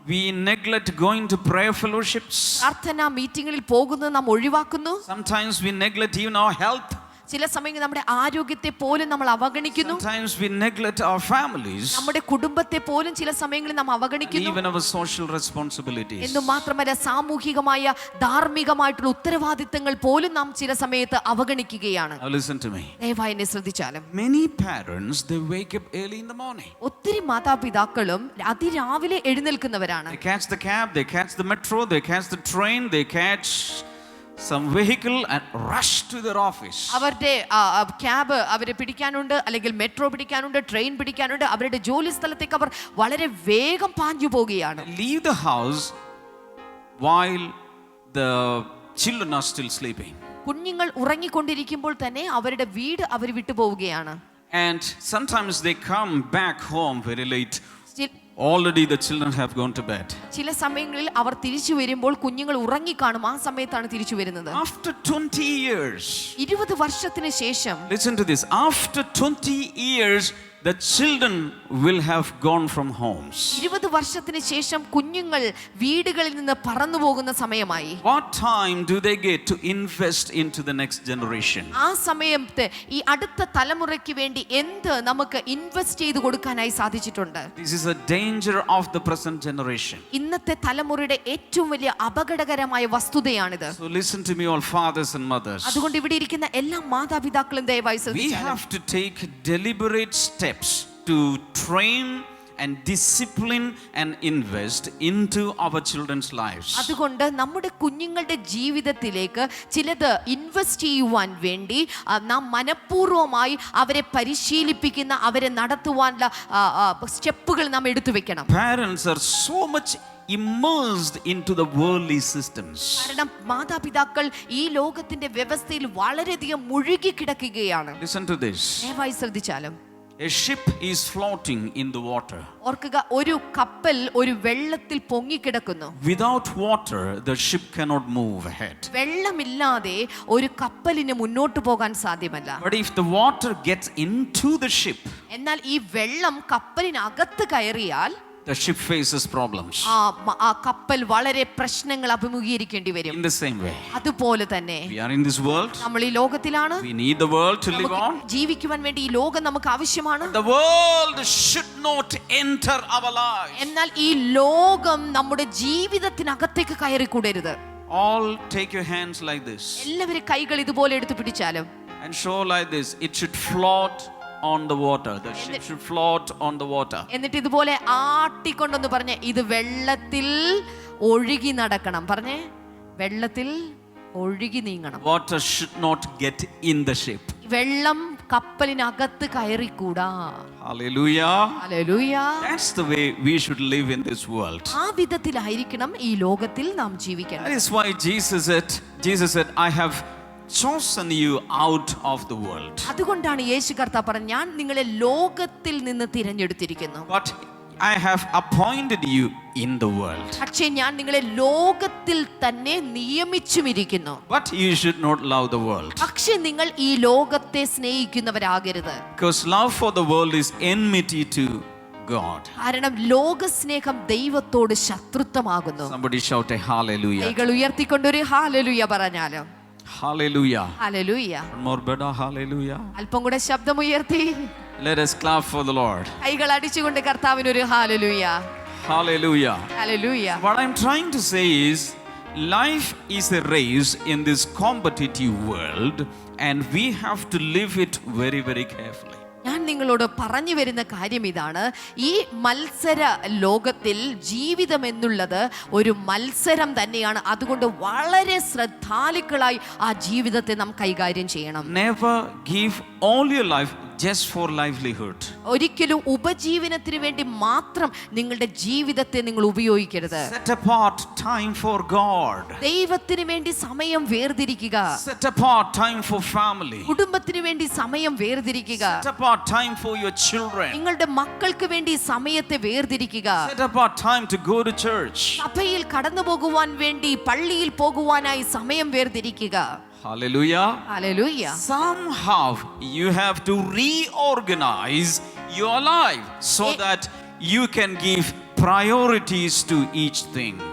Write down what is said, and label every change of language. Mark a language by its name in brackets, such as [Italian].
[English] We neglect going to prayer fellowships. [Malayalam] പ്രാർത്ഥനാ മീറ്റിംഗുകളിൽ പോകുന്നത് നാം ഒഴിവാക്കുന്നു. [English] Sometimes we neglect even our health. [Malayalam] ചില സമയങ്ങളിൽ നമ്മുടെ ആരോഗ്യത്തെ പോലും നമ്മൾ അവഗണിക്കുന്നു. [English] Sometimes we neglect our families. [Malayalam] നമ്മുടെ കുടുംബത്തെ പോലും ചില സമയങ്ങളിൽ നാം അവഗണിക്കുന്നു. [English] Even our social responsibilities. [Malayalam] എന്ന് മാത്രമല്ല സാമൂഹികമായ ധാർമ്മികമായിട്ടുള്ള ഉത്തരവാദിത്തങ്ങൾ പോലും നാം ചില സമയത്ത് അവഗണിക്കുകയാണ്. [English] Now listen to me. [Malayalam] ദയവായി എന്നെ ശ്രദ്ധിച്ചാലും [English] Many parents, they wake up early in the morning. [Malayalam] ഒത്തിരി മാതാപിതാക്കളും അതിരാവിലെ എഴുന്നേൽക്കുന്നവരാണ്. [English] They catch the cab, they catch the metro, they catch the train, they catch some vehicle and rush to their office. [Malayalam] അവരുടെ cab അവരെ പിടിക്കാനുണ്ട്, അല്ലെങ്കിൽ metro പിടിക്കാനുണ്ട്, train പിടിക്കാനുണ്ട്. അവരുടെ ജോലി സ്ഥലത്തേക്ക് അവർ വളരെ വേഗം പാഞ്ഞു പോവുകയാണ്. [English] Leave the house while the children are still sleeping. [Malayalam] കുഞ്ഞുങ്ങൾ ഉറങ്ങിക്കൊണ്ടിരിക്കുമ്പോൾ തന്നെ അവരുടെ വീട് അവർ വിട്ടുപോവുകയാണ്. [English] And sometimes they come back home very late. already the children have gone to bed. [Malayalam] ചില സമയങ്ങളിൽ അവർ തിരിച്ചു വരുമ്പോൾ കുഞ്ഞുങ്ങൾ ഉറങ്ങിക്കാണും. ആ സമയത്താണ് തിരിച്ചു വരുന്നത്. [English] After 20 years, [Malayalam] 20 വർഷത്തിന് ശേഷം, [English] listen to this, after 20 years, the children will have gone from homes. [Malayalam] 20 വർഷത്തിന് ശേഷം കുഞ്ഞുങ്ങൾ വീടുകളിൽ നിന്ന് പറന്നു പോകുന്ന സമയമായി. [English] What time do they get to invest into the next generation? [Malayalam] ആ സമയത്ത് ഈ അടുത്ത തലമുറയ്ക്ക് വേണ്ടി എന്ത് നമുക്ക് ഇൻവെസ്റ്റ് ചെയ്ത് കൊടുക്കാനായി സാധിച്ചിട്ടുണ്ട്? [English] This is a danger of the present generation. [Malayalam] ഇന്നത്തെ തലമുറയുടെ ഏറ്റവും വലിയ അപകടകരമായ വസ്തുതയാണിത്. [English] So listen to me, all fathers and mothers. [Malayalam] അതുകൊണ്ട് ഇവിടെ ഇരിക്കുന്ന എല്ലാ മാതാപിതാക്കളും ദയവായി [English] We [Malayalam] ശ്രദ്ധിച്ചാലും, [English] have to take deliberate steps to train and discipline and invest into our children's lives. [Malayalam] അതുകൊണ്ട് നമ്മുടെ കുഞ്ഞുങ്ങളുടെ ജീവിതത്തിലേക്ക് ചിലത് ഇൻവെസ്റ്റ് ചെയ്യുവാൻ വേണ്ടി നാം മനഃപൂർവ്വമായി അവരെ പരിശീലിപ്പിക്കുന്ന, അവരെ നടത്തുവാനുള്ള സ്റ്റെപ്പുകൾ നാം എടുത്തു വെക്കണം. [English] Parents are so much immersed into the worldly systems. [Malayalam] കാരണം മാതാപിതാക്കൾ ഈ ലോകത്തിന്റെ വ്യവസ്ഥയിൽ വളരെയധികം മുഴുകി കിടക്കുകയാണ്. [English] Listen to this. [Malayalam] ദയവായി ശ്രദ്ധിച്ചാലും, [English] A ship is floating in the water. [Malayalam] ഓർക്കുക, ഒരു കപ്പൽ ഒരു വെള്ളത്തിൽ പൊങ്ങിക്കിടക്കുന്നു. [English] Without water, the ship cannot move ahead. [Malayalam] വെള്ളമില്ലാതെ ഒരു കപ്പലിന് മുന്നോട്ട് പോകാൻ സാധ്യമല്ല. [English] But if the water gets into the ship, [Malayalam] എന്നാൽ ഈ വെള്ളം കപ്പലിനകത്ത് കയറിയാൽ [English] the ship faces problems. [Malayalam] ആ കപ്പൽ വളരെ പ്രശ്നങ്ങൾ അഭിമുഖീകരിക്കേണ്ടി വരും. [English] In the same way, [Malayalam] അതുപോലെ തന്നെ [English] we are in this world. [Malayalam] നമ്മൾ ഈ ലോകത്തിലാണ്. [English] We need the world to live on. [Malayalam] ജീവിക്കുവാൻ വേണ്ടി ഈ ലോകം നമുക്ക് ആവശ്യമാണ്. [English] The world should not enter our lives. [Malayalam] എന്നാൽ ഈ ലോകം നമ്മുടെ ജീവിതത്തിനകത്തേക്ക് കയറിക്കൂടരുത്. [English] All take your hands like this [Malayalam] എല്ലാവരും കൈകൾ ഇതുപോലെ എടുത്തു പിടിച്ചാലും [English] and show like this. It should float on the water. The ship should float on the water. [Malayalam] എന്നിട്ട് ഇതുപോലെ ആട്ടിക്കൊണ്ടെന്ന് പറഞ്ഞ് ഇത് വെള്ളത്തിൽ ഒഴുകി നടക്കണം. പറഞ്ഞേ, വെള്ളത്തിൽ ഒഴുകി നീങ്ങണം. [English] Water should not get in the ship. [Malayalam] വെള്ളം കപ്പലിനകത്ത് കയറിക്കൂടാ. [English] Hallelujah. [Malayalam] Hallelujah. [English] That's the way we should live in this world. [Malayalam] ആ വിധത്തിലായിരിക്കണം ഈ ലോകത്തിൽ നാം ജീവിക്കണം. [English] That is why Jesus said, I have chosen you out of the world. [Malayalam] അതുകൊണ്ടാണ് യേശു കർത്താവ് പറഞ്ഞു, ഞാൻ നിങ്ങളെ ലോകത്തിൽ നിന്ന് തിരഞ്ഞെടുത്തിരിക്കുന്നു. [English] But I have appointed you in the world. [Malayalam] പക്ഷേ ഞാൻ നിങ്ങളെ ലോകത്തിൽ തന്നെ നിയമിച്ചുമിരിക്കുന്നു. [English] But you should not love the world. [Malayalam] പക്ഷേ നിങ്ങൾ ഈ ലോകത്തെ സ്നേഹിക്കുന്നവരാകരുത്. [English] Because love for the world is enmity to God. [Malayalam] കാരണം ലോകസ്നേഹം ദൈവത്തോട് ശത്രുത്വമാകുന്നു. [English] Somebody shout a hallelujah. [Malayalam] കൈകൾ ഉയർത്തിക്കൊണ്ടൊരു ഹല്ലേലൂയ പറഞ്ഞാലും. [English] Hallelujah. [Malayalam] Hallelujah. [English] One more better hallelujah. [Malayalam] അല്പം കൂടെ ശബ്ദമുയർത്തി [English] Let us clap for the Lord. [Malayalam] കൈകൾ അടിച്ചുകൊണ്ട് കർത്താവിനൊരു hallelujah. [English] Hallelujah. [Malayalam] Hallelujah. [English] What I'm trying to say is, life is a race in this competitive world and we have to live it very, very carefully. [Malayalam] ഞാൻ നിങ്ങളോട് പറഞ്ഞു വരുന്ന കാര്യം ഇതാണ്. ഈ മത്സര ലോകത്തിൽ ജീവിതം എന്നുള്ളത് ഒരു മത്സരം തന്നെയാണ്. അതുകൊണ്ട് വളരെ ശ്രദ്ധാലുക്കളായി ആ ജീവിതത്തെ നാം കൈകാര്യം ചെയ്യണം. [English] Never give all your life just for livelihood. [Malayalam] ഒരിക്കലും ഉപജീവനത്തിന് വേണ്ടി മാത്രം നിങ്ങളുടെ ജീവിതത്തെ നിങ്ങൾ ഉപയോഗിക്കരുത്. [English] Set apart time for God. [Malayalam] ദൈവത്തിന് വേണ്ടി സമയം വേർതിരിക്കുക. [English] Set apart time for family. [Malayalam] കുടുംബത്തിന് വേണ്ടി സമയം വേർതിരിക്കുക. [English] Set apart time for your children. [Malayalam] നിങ്ങളുടെ മക്കൾക്ക് വേണ്ടി സമയത്തെ വേർതിരിക്കുക. [English] Set apart time to go to church. [Malayalam] സഭയിൽ കടന്നു പോകുവാൻ വേണ്ടി, പള്ളിയിൽ പോകുവാനായി സമയം വേർതിരിക്കുക. [English] Hallelujah. [Malayalam] Hallelujah. [English] Somehow you have to reorganize your life so that you can give priorities to each thing.